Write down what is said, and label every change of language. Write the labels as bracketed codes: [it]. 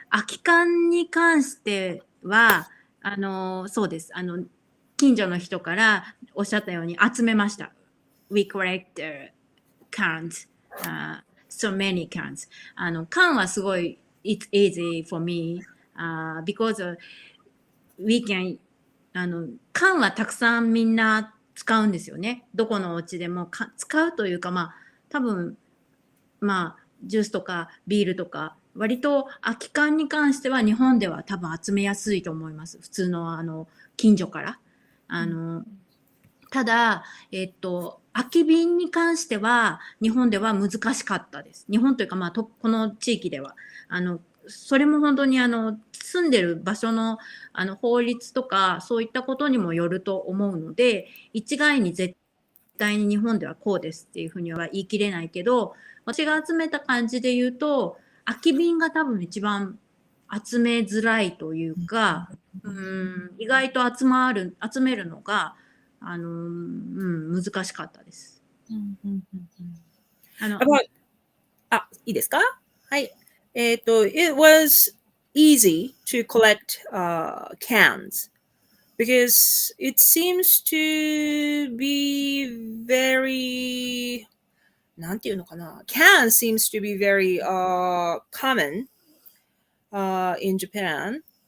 [ja] 空き缶に関しては、そうです。近所の人からおっしゃったように集めました。 [en] We collect cans, so many cans. [ja] 缶はすごい、 [en] it's easy for me, because we can, [ja] 缶はたくさんみんな使うんですよね。どこのお家でも使うというか、まあ、多分、まあ、ジュースとかビールとか、割と空き缶に関しては日本では多分集めやすいと思います。普通の近所から。ただ、空き瓶に関しては日本では難しかったです。日本というか、まあ、この地域では。それも本当に住んでる場所の法律とかそういったことにもよると思うので、一概に絶対に日本ではこうですっていうふうには言い切れないけど、私が集めた感じで言うと、空き瓶が多分一番集めづらいというか、意外と集めるのが、難しかったです。いいですか？はい。 [en] it was easy to collect cans because it seems to be very [ja] なんていうのかな [en] can seems to be very common in Japan.